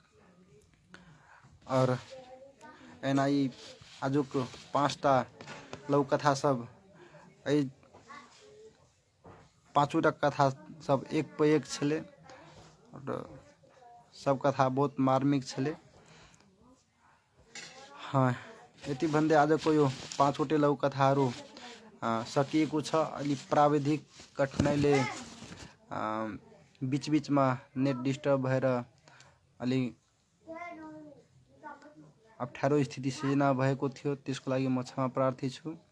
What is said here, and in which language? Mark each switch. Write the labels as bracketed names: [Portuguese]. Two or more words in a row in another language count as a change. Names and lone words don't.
[Maithili] और एना ई आजुक 5टा लघु कथा सब, 5टा कथा सब एक पे एक छले, और सब कथा बहुत मार्मिक छले। हाँ, [Nepali] यति भन्दै आजको यो 5वटे लघु कथाहरू सकिएको छ। अलि प्राविधिक कठिनाइले बीच बीचमा [English] net disturb [Nepali] भएर अलि अप्ठ्यारो स्थिति सिर्जना भएको थियो, त्यसको लागि म क्षमा प्रार्थी छु।